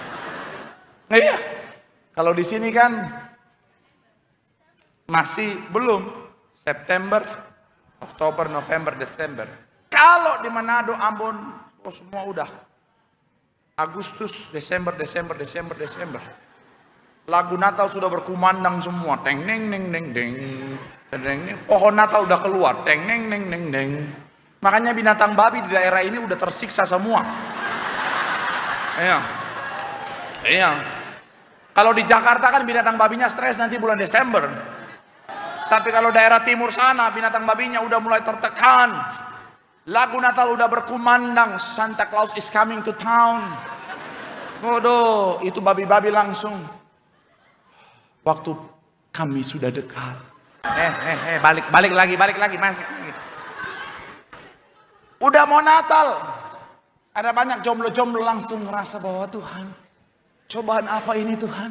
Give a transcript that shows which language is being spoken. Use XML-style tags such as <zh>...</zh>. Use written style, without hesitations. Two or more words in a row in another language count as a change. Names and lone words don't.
<id>Iya, kalau di sini kan masih belum September, Oktober, November, Desember. Kalau di Manado, Ambon, semua udah Agustus, Desember. Lagu Natal sudah berkumandang semua, teng neng neng neng deng, teng neng. Pohon Natal udah keluar, teng neng neng neng deng. Makanya binatang babi di daerah ini udah tersiksa semua. Iya. Kalau di Jakarta kan binatang babinya stres nanti bulan Desember. Tapi kalau daerah timur sana binatang babinya udah mulai tertekan. Lagu Natal udah berkumandang,</id> <en>Santa Claus is coming to town.</en> <id>Waduh, itu babi-babi langsung. Waktu kami sudah dekat. Balik lagi mas. Udah mau Natal. Ada banyak jomblo-jomblo langsung ngerasa bahwa Tuhan, cobaan apa ini Tuhan?</id>